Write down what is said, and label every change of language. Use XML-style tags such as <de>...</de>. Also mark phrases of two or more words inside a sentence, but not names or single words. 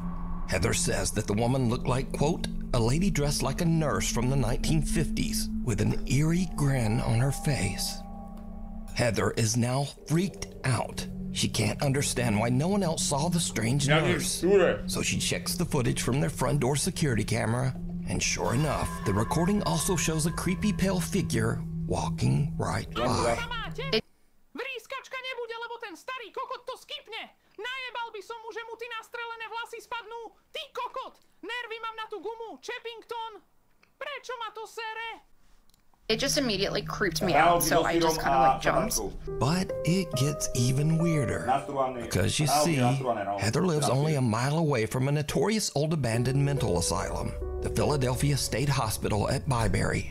<en>Heather says that the woman looked like, quote, a lady dressed like a nurse from the 1950s with an eerie grin on her face. Heather is now freaked out. She can't understand why no one else saw the strange nurse. So she checks the footage from their front door security camera, and sure enough, the recording also shows a creepy pale figure walking right by.</en> <sk>Vrískačka nebude, lebo ten starý kokot to skipne. Najebal by som mu, že mu ty nastrelené vlasy spadnú. Ty kokot! Nervy mám na tú gumu. Chepington. Prečo ma to sere?</sk> <en>It just immediately creeped me out, so I just kind of like jumped. But it gets even weirder, because you see, Heather lives only a mile away from a notorious old abandoned mental asylum, the Philadelphia State Hospital at Byberry.</en>